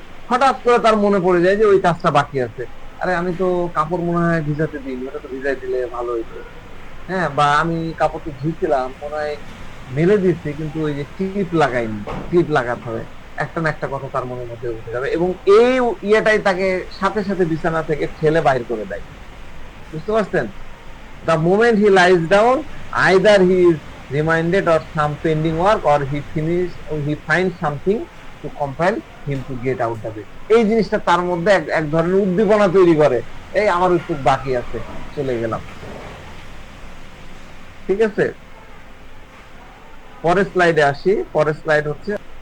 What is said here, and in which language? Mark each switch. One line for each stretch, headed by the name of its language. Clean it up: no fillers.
Bangla: হঠাৎ করে তার মনে পড়ে যায় যে ওই কাজটা বাকি আছে, আরে আমি তো কাপড় মনে হয় ভিজাতে দিই, ওটা তো ভিজাই দিলে ভালো হইতো। হ্যাঁ, বা আমি কাপড়টা ধুইছিলাম মনে হয় মেলে দিচ্ছি কিন্তু ওই যে ক্লিপ লাগাইনি, ক্লিপ লাগাতে হবে। একটা না একটা কথা তার মনের মধ্যে উঠে যাবে এবং এই ইয়েটাই তাকে সাথে সাথে বিছানা থেকে ঠেলে বাইর করে দেয়। বুঝতে পারছেন?
English: The moment he lies down, either he is reminded of some pending work or he finds something to compel him to get out of it.
Bangla: এই জিনিসটা তার মধ্যে এক ধরনের উদ্দীপনা তৈরি করে, এই আমার একটু বাকি আছে, চলে গেলাম। ঠিক আছে, পরের স্লাইডে আসি। পরের স্লাইড হচ্ছে